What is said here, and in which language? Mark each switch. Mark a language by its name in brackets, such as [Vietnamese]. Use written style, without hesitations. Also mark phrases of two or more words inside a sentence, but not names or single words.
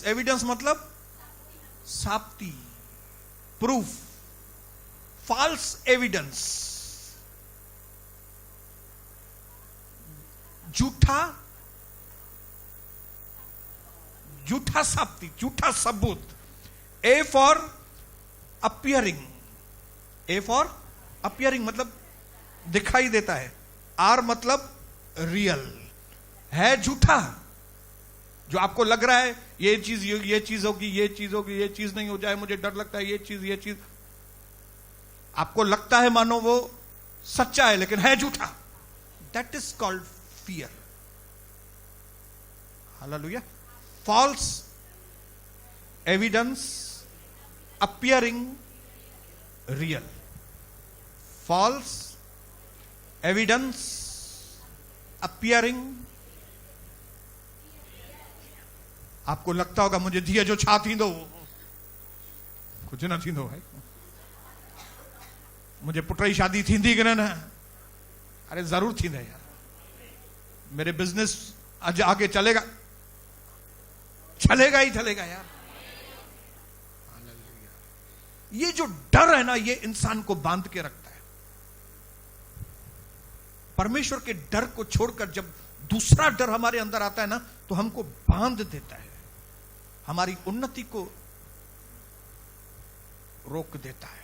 [Hindi] एविडेंस मतलब साबिती, प्रूफ। [English] False evidence, [Hindi] झूठा साबिती, झूठा सबूत। [English] A for appearing. A for appearing [Hindi] मतलब दिखाई देता है। R मतलब रियल, है झूठा। जो आपको लग रहा है ये चीज होगी, ये चीज होगी, ये चीज नहीं हो जाए, मुझे डर लगता है, ये चीज आपको लगता है मानो वो सच्चा है, लेकिन है झूठा। [English] That is called fear. Hallelujah. False evidence appearing real. False evidence appearing. [Hindi] आपको लगता होगा मुझे [Sindhi] धीअ जो छा थींदो, कुछ न थींदो [Hindi] भाई। [Sindhi] मुझे पुट जी शादी थींदी कि न? [Hindi] अरे जरूर थींदे यार। मेरे बिजनेस आज आगे चलेगा ही चलेगा यार। ये जो डर है ना, ये इंसान को बांध के रखता है। परमेश्वर के डर को छोड़कर जब दूसरा डर हमारे अंदर आता है ना, तो हमको बांध देता है, हमारी उन्नति को रोक देता है।